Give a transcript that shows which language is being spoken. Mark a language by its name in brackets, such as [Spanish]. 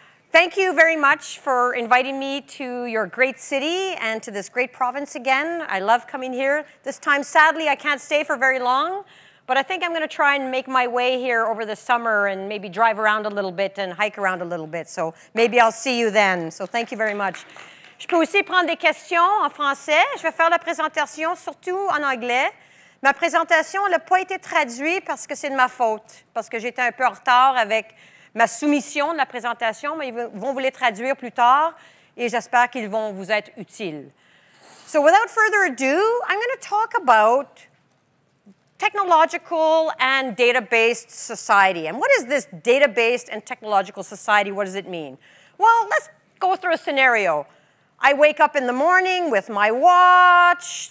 [English] Thank you very much for inviting me to your great city and to this great province again. I love coming here. This time, sadly, I can't stay for very long, but I think I'm going to try and make my way here over the summer and maybe drive around a little bit and hike around a little bit. So maybe I'll see you then. So thank you very much. [French] Je peux aussi prendre des questions en français. Je vais faire la présentation surtout en anglais. Ma présentation n'a pas été traduite parce que c'est de ma faute, parce que j'étais un peu en retard avec ma soumission de la présentation, mais ils vont vous les traduire plus tard et j'espère qu'ils vont vous être utiles. [English] So without further ado, I'm going to talk about technological and data-based society. And what is this data-based and technological society? What does it mean? Well, let's go through a scenario. I wake up in the morning with my watch.